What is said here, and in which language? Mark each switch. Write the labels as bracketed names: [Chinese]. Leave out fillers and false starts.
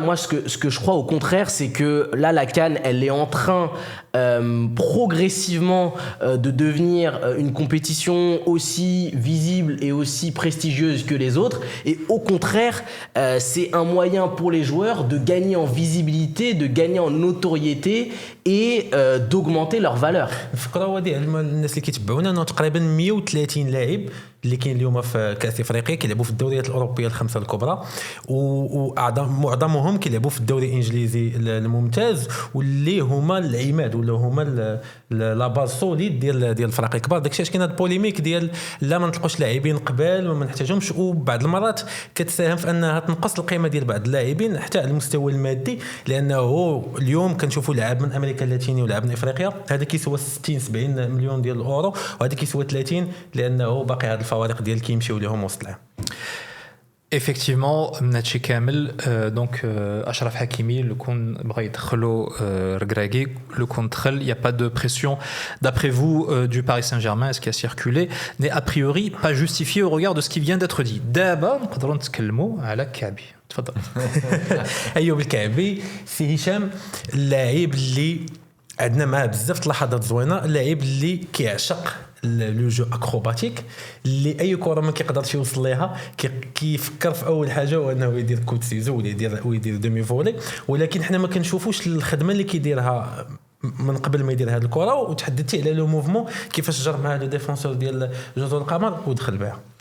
[French] Moi, ce que je crois au contraire, c'est que là, la CAN, elle est en train progressivement de devenir une compétition aussi visible et aussi prestigieuse que les autres. Et au contraire, c'est un moyen pour les joueurs de gagner en visibilité, de gagner en notoriété et d'augmenter leur valeur. [Arabic] الفكره هو ديال الناس اللي كيتبعونا انه تقريبا 130 لاعب اللي كاين اليوم في كاس افريقيا كيلعبوا في الدوريات الاوروبيه الخمسه الكبرى ومعظمهم كيلعبوا في الدوري الانجليزي الممتاز واللي هما العماد ولا هما لا باز سوليد ديال الفرق الكبار. داكشي علاش كاين هاد البوليميك ديال لا ما نطلقوش لاعبين قبال وما نحتاجهمش وبعض المرات كتساهم في انها تنقص القيمه ديال بعض اللاعبين حتى على المستوى المادي لانه اليوم كنشوفوا لاعب من امريكا اللاتينيه ولاعب من افريقيا هذا كيسوى 60 70 مليون ديال الاورو وهذا كيسوى 30 لانه باقي هاد الفوارق ديال كيمشيو لهم وسط العام. [French] Effectivement, Mnachi Kamel, donc Achraf Hakimi, le compte Braïd Khlo Regragui, le contrôle, il n'y a pas de pression, d'après vous, du Paris Saint-Germain, ce qui a circulé, n'est a priori pas justifié au regard de ce qui vient d'être dit. D'abord, nous allons [Arabic] نتكلموا على كعبي. تفضل. أيوب الكعبي سي هشام اللاعب اللي عندنا معاه بزاف لحظات زوينه اللاعب اللي كيعشق لو جو اكروباتيك اللي اي كره ما كيقدرش يوصل ليها كيفكر في اول حاجه هو انه يدير كوت سيزو ولا يدير دومي فولي ولكن حنا ما كنشوفوش الخدمه اللي كيديرها من قبل ما يدير هذه الكره وتحدثتي على لو موفمون كيفاش جر مع لو ديفونسور ديال جزر القمر ودخل بها.